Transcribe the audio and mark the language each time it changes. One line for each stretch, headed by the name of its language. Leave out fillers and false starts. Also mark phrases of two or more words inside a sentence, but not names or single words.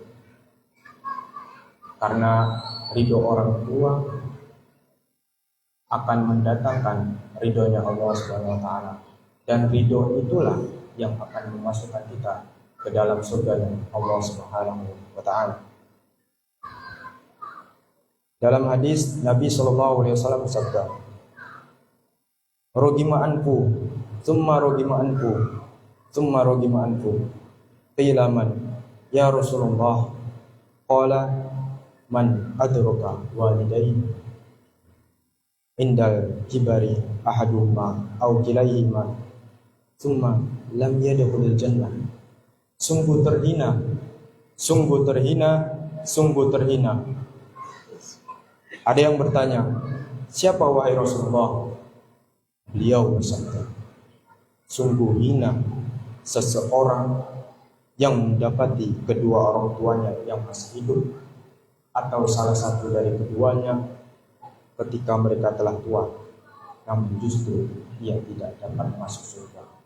Indonesian: Karena ridho orang tua akan mendatangkan ridhonya Allah
Arabic: سبحانه وتعالى,
Indonesian: dan ridho itulah yang akan memasukkan kita ke dalam surga Allah
Arabic: سبحانه وتعالى.
Indonesian: Dalam hadis Nabi SAW bersabda,
Arabic: "رغم أنف، ثم رغم أنف، ثم رغم أنف." قيل من يا رسول الله? قال من أدرك والديه عند الكبر أحدهما أو كليهما ثم لم يدخل الجنة.
Indonesian: Sungguh terhina, sungguh terhina, sungguh terhina. Ada yang bertanya, siapa wahai Rasulullah? Beliau bersabda, sungguh hina seseorang yang mendapati kedua orang tuanya yang masih hidup, atau salah satu dari keduanya ketika mereka telah tua, namun justru dia tidak dapat masuk surga.